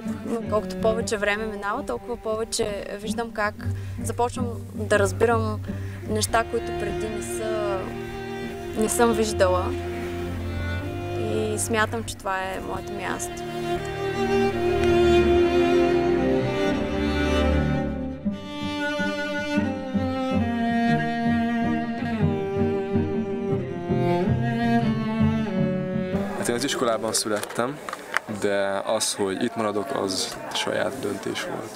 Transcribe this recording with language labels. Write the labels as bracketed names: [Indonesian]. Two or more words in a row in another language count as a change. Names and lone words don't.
[Bulgarian] Но колкото повече време минава, толкова повече виждам как започвам да разбирам неща, които преди не съм виждала. И смятам, че това е моето място. [Hungarian] Hát én az iskolában születtem, de az, hogy itt maradok, az saját döntés volt.